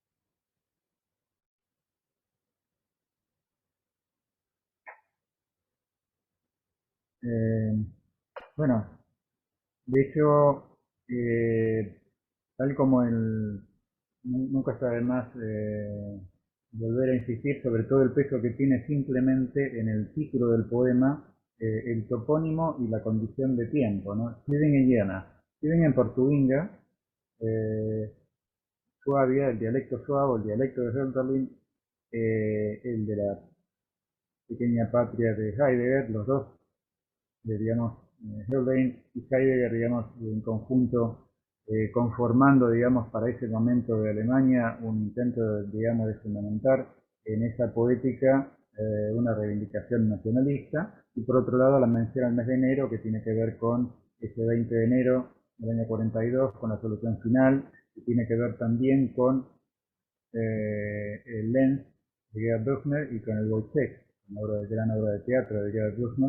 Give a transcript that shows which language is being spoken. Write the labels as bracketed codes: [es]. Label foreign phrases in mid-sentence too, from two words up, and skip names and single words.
[es] Bueno, de hecho, tal como nunca está de más volver a insistir sobre todo el peso que tiene simplemente en el título del poema el topónimo y la condición de tiempo, ¿no? Tübingen-Jena. Tübingen por Tubinga, Suabia, el dialecto suavo, el dialecto de Hölderlin, el de la pequeña patria de Heidegger, los dos, digamos, Hölderlin y Heidegger, digamos, en conjunto, conformando, digamos, para ese momento de Alemania un intento, digamos, de fundamentar en esa poética una reivindicación nacionalista, y por otro lado la mención al mes de enero, que tiene que ver con ese 20 de enero del año 42, con la solución final, que tiene que ver también con el Lenz de Gerhard Büchner y con el Wojciech, una gran obra de teatro de Gerhard Büchner.